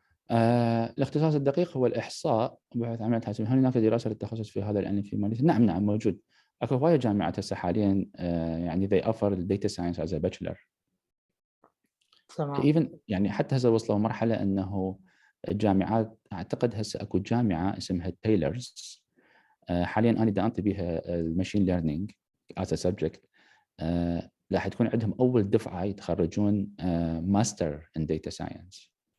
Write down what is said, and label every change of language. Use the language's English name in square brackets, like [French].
[Arabic] الاختصاص الدقيق هو الإحصاء بحوث عمليات حاسوبية. هل هناك دراسة للتخصص في هذا العلم في ماليزيا؟ نعم موجود. اكو هواية جامعات هسه حاليا يعني [English] they offer data science as a bachelor. [Arabic] تمام. even يعني حتى هسه وصلوا مرحلة انه الجامعات، اعتقد هسه اكو جامعة اسمها تايلرز حاليا انا دانت بها الماشين ليرنينج [English] as a subject. [Arabic] راح تكون عندهم اول دفعة يتخرجون ماستر [English] in data science.